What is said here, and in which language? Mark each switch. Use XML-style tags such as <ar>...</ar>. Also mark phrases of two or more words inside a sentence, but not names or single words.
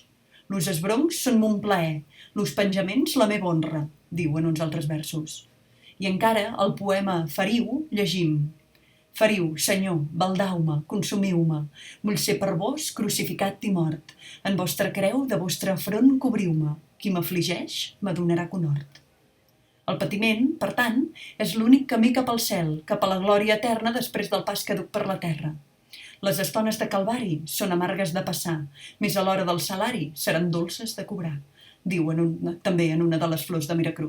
<ca>Los esbroncs són mon plaer, los penjaments la meva honra, diu en uns altres versos. I encara, al poema Feriu, llegim: Feriu, Senyor, baldau-me, consumiu-me, vull ser per vós crucificat i mort, en vostra creu de vostre front cobriu-me, qui m'afligeix m'adonarà conhort. El patiment, per tant, és l'únic camí cap al cel, cap a la glòria eterna després del pas que duc per la terra. Les estones de calvari són amargues de passar, més a l'hora del salari seran dolces de cobrar, diu també en una de les flors de Miracruz.</ca>